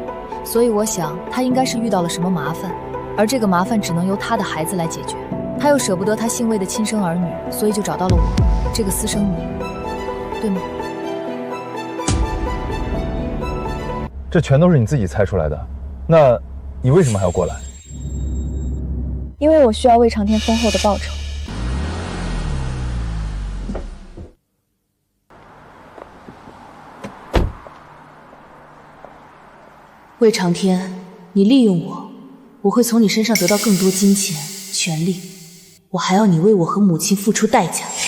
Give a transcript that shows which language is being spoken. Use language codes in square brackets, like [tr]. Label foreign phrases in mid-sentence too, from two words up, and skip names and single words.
[zh] 所以我想他應該是遇到了什麼麻煩，而這個麻煩只能由他的孩子來解決。他又捨不得他姓魏的親生兒女，所以就找到了我這個私生女。對嗎？這全都是你自己猜出來的，那你為什麼還要過來？因為我需要魏長天豐厚的報酬。魏長天，你利用我，我會從你身上得到更多金錢、權力，我還要你為我和母親付出代價。